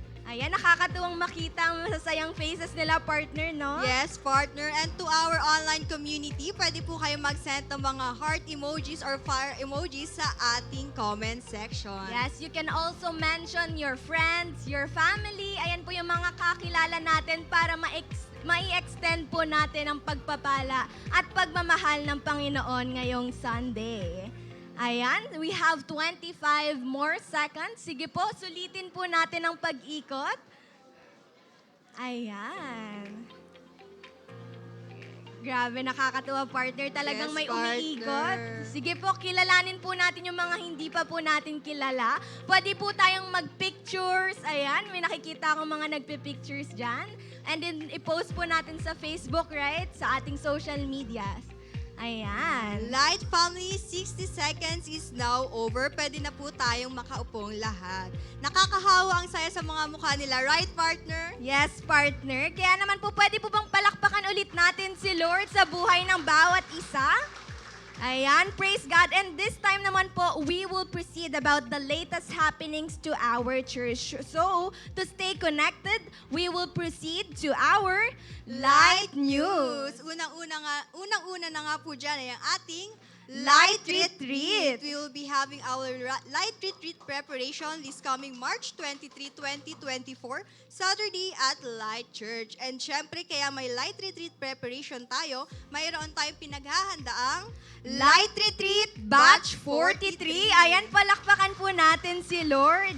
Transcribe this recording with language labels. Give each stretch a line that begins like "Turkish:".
Filipino: Ayan, nakakatuwang makita ang masasayang faces nila, partner, no?
English: Yes, partner. And to our online community,
Filipino: pwede po kayo mag-send ng mga
English: heart emojis or fire emojis sa ating comment section. Yes, you can also mention your friends, your family.
Filipino: Ayan po yung mga kakilala natin para mai-extend po natin ang pagpapala at pagmamahal ng Panginoon ngayong Sunday.
English: Ayan, we have 25 more seconds.
Filipino: Sige po, sulitin po natin ang pag-ikot. Ayan. Grabe, nakakatuwa, partner. Talagang
English: Yes,
Filipino: may umiikot.
English: partner.
Filipino: Sige po, kilalanin po natin yung mga hindi pa po natin kilala. Pwede po tayong mag-pictures. Ayan, may nakikita akong mga nagpe-pictures dyan. And then, i-post po natin sa Facebook, right? Sa ating social medias. Ayan.
English: Light family, 60 seconds is now over.
Filipino: Pwede na po tayong makaupong lahat. Nakakahawa ang saya sa mga mukha nila, right, partner? Yes, partner. Kaya naman po, pwede po bang palakpakan ulit natin si Lord sa buhay ng bawat isa?
English: Ayan, praise God. And this time naman po, we will proceed about the latest happenings to our church. So, to stay connected, we will proceed to our Light News.
Filipino: Unang-una na nga po dyan ay ang ating Light Retreat.
English: We will be having our Light Retreat preparation this coming March 23, 2024, Saturday at Light Church.
Filipino: And syempre, kaya may Light Retreat preparation tayo, mayroon tayong pinaghahandaang Light Retreat Batch 43. Ayan, palakpakan po natin si Lord.